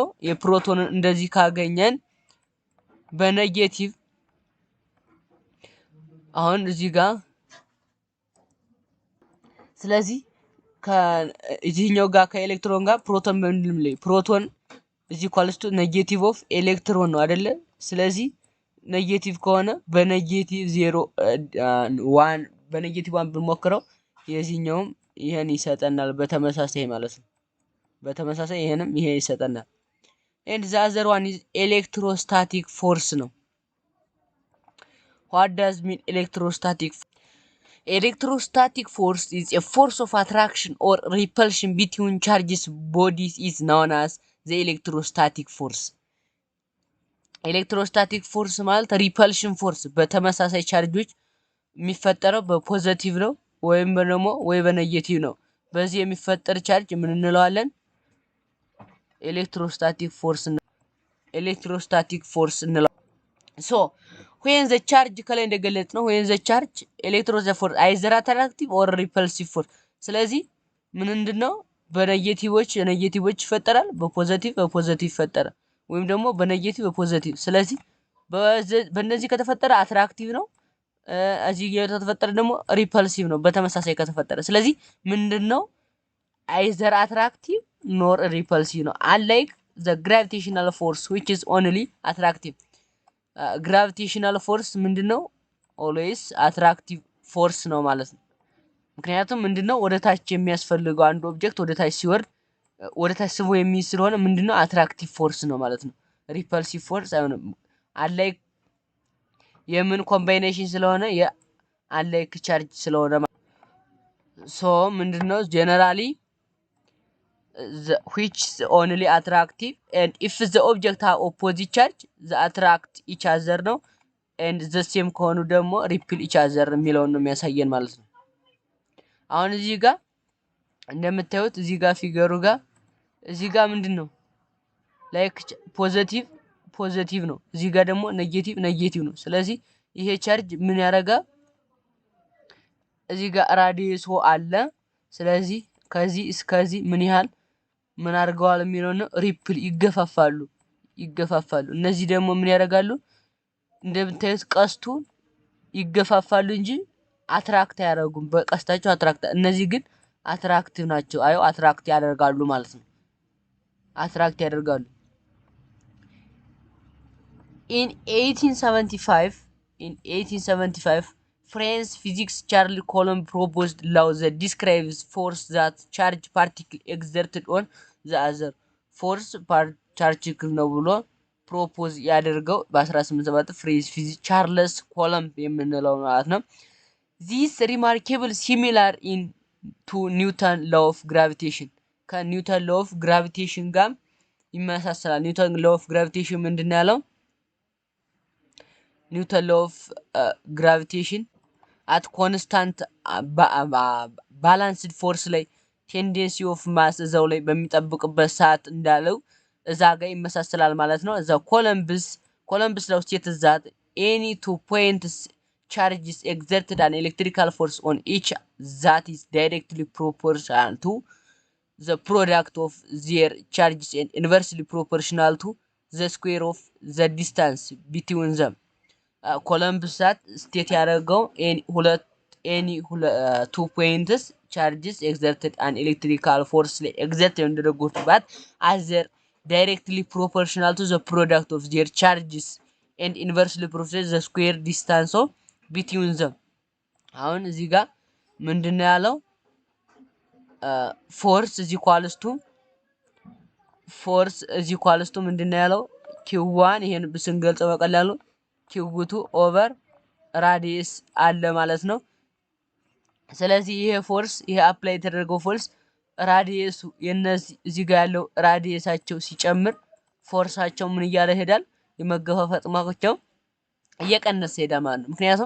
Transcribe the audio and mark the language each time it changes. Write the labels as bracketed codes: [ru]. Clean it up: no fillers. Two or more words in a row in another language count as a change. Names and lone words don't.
[am] የፕሮቶንን እንደዚህ ካገኘን በኔጌቲቭ አሁን እዚህ ጋር ስለዚህ ከዚህኛው ጋር ከኤሌክትሮን ጋር ፕሮቶን በምንድነው ላይ ፕሮቶን እዚህ [en] equals to negative of electron [am] ነው አይደለ? ስለዚህ ኔጌቲቭ ከሆነ በኔጌቲቭ 0 1 በኔጌቲቭ 1 ብንሞክረው የዚህኛውም ይሄን ይሰጠናል በተመሳሳይ ማለት ነው። በተመሳሳይ ይሄንም ይሄ ይሰጠናል። [en] and the other one is electrostatic force [am] ነው። [en] what does mean electrostatic? Electrostatic force is a force of attraction or repulsion between charges bodies is known as the electrostatic force. electrostatic force [am] ማለት [en] repulsion force [am] በተመሳሳይ ቻርጆች የሚፈጠረው በፖዚቲቭ ነው ወይም ደግሞ ወይ በኔጌቲቭ ነው። በዚህ የሚፈጠር ቻርጅ ምን እንለዋለን? [en] electrostatic force እንለዋለን። ሶ when the charge [am] ከላይ እንደገለጽ ነው [en] when the charge electrostatic force either attractive or repulsive force። [am] ስለዚህ ምንድነው? በኔጌቲቮች ይፈጠራል፣ በፖዚቲቭ ይፈጠራል ወይም ደግሞ በኔጌቲቭ በፖዚቲቭ። ስለዚህ በእነዚህ ከተፈጠረ አትራክቲቭ ነው፣ እዚህ ከተፈጠረ ደግሞ ሪፐልሲቭ ነው በተመሳሳይ ከተፈጠረ። ስለዚህ ምንድነው? [en] either attractive nor repulsive [am] ነው። [en] unlike the gravitational force which is only attractive። gravitational force [am] ምንድነው? [en] always attractive force [am] ነው ማለት ነው። ምክንያቱም ምንድነው? ወደ ታች የሚያስፈልገው አንድ ኦብጀክት ወደ ታች ሲወርድ ወደ ታች ስቦ የሚይዝ ስለሆነ ምንድነው? [en] attractive force [am] ነው ማለት ነው። [en] repulsive force [am] አይሆንም። አንላይክ የምን ኮምባይኔሽን ስለሆነ የአንላይክ ቻርጅ ስለሆነ ሶ ምንድነው? ጀነራሊ [en] which is only attractive and if the object have opposite charge the attract each other [am] ነው [en] and the same [am] ከሆኑ ደግሞ [en] repel each other [am] የሚለውን ነው የሚያሳየን ማለት ነው። አሁን እዚህ ጋር እንደምታዩት እዚህ ጋር ፊገሩ ጋር እዚህ ጋር ምንድነው? [en] like positive [am] ነው፣ እዚህ ጋር ደግሞ ኔጌቲቭ ነው። ስለዚህ ይሄ ቻርጅ ምን ያደርጋል? እዚህ ጋር ራዲየስ አለ። ስለዚህ ከዚህ እስከዚህ ምን ያህል ምን አድርገዋል የሚለው ነው ሪፕል ይገፋፋሉ። እነዚህ ደግሞ ምን ያደርጋሉ? እንደምታዩት ቀስቱ ይገፋፋሉ እንጂ አትራክት አያደርጉም። በቀስታቸው አትራክት፣ እነዚህ ግን አትራክቲቭ ናቸው። አዩ አትራክት ያደርጋሉ ማለት ነው። አትራክት ያደርጋሉ። [en] in 1875 French physicist Charles Coulomb proposed law that describes force that charge particle exerted on the other force particle [am] ነው ብሎ ፕሮፖዝ ያደርገው በ1870 [en] French physics ቻርልስ ኮሎምብ [am] የምንለው ማለት ነው። [en] this remarkable similar in to Newton law of gravitation ከኒውተን law of gravitation [am] ጋር ይመሳሰላል። [en] ኒውተን law of gravitation [am] ምንድነው ያለው? ኒውተን [en] law of gravitation at constant balanced force [am] ላይ [en] tendency of mass [am] እዛው ላይ በሚጠብቅበት ሰዓት እንዳለው እዛ ጋር ይመሳሰላል ማለት ነው። እዛ ኮሎምብስ [en] law states that any two points charges exerted an electrical force on each that is directly proportional to the product of their charges and inversely proportional to the square of the distance between them። ኮሎምብስ ስቴት ያደረገው any two points charges exerted an electrical force ላይ exert እንደደረጉት ባት as they're directly proportional to the product of their charges and inversely proportional to the square distance of between them። [am] አሁን እዚህ ጋር ምንድነው ያለው? [en] force is equals to force is equals to [am] ምንድነው ያለው q1 ይሄን ብስንገልጸው በቀላሉ q2 [en] over radius [am] አለ ማለት ነው። ስለዚህ ይሄ ፎርስ ይሄ አፕላይ የተደረገው ፎርስ ራዲየሱ የነዚህ እዚህ ጋር ያለው ራዲየሳቸው ሲጨምር ፎርሳቸው ምን እያለ ይሄዳል የመገፋፈጥ ማቆቸው እየቀነሰ ይሄዳል ማለት ነው።